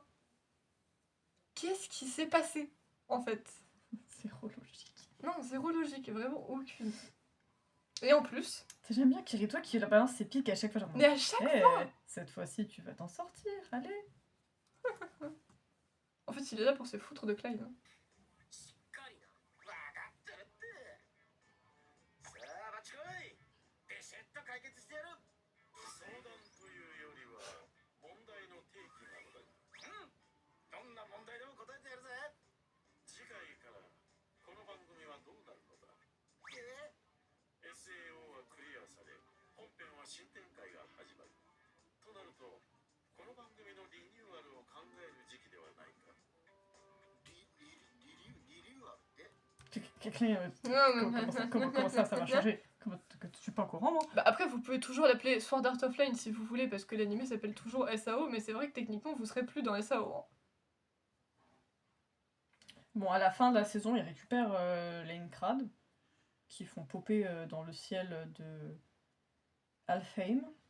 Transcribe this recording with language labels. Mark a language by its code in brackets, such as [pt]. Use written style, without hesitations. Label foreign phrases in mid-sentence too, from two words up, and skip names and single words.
[fr] Qu'est-ce qui s'est passé en fait? Zéro logique. Non, zéro logique, vraiment aucune. Et en plus. J'aime bien Kirito qui la balance ses pics à chaque fois. Genre, Mais à chaque fois. Cette fois-ci, tu vas t'en sortir, allez. En fait, il est là pour se foutre de Clyde. Hein. [ja] しっかりな。わかってるって。さあ、バッチコイ。ビシッと解決してやる。相談というよりは問題の提起なのだ。どんな問題でも答えてやるぜ。次回からこの番組はどうなるのだ。 SAO はクリアされ本編は新展開が始まるとなるとこの番組のリニューアルを考える時期ではないか。リニューアルって [fr] Comment ça va changer? Je suis pas au courant, moi. Bah après, vous pouvez toujours l'appeler Sword Art of Line si vous voulez, parce que l'anime s'appelle toujours SAO, mais c'est vrai que techniquement, vous serez plus dans SAO. Hein. Bon, à la fin de la saison, ils récupèrent les Incrad, qui font popper dans le ciel de Alfheim.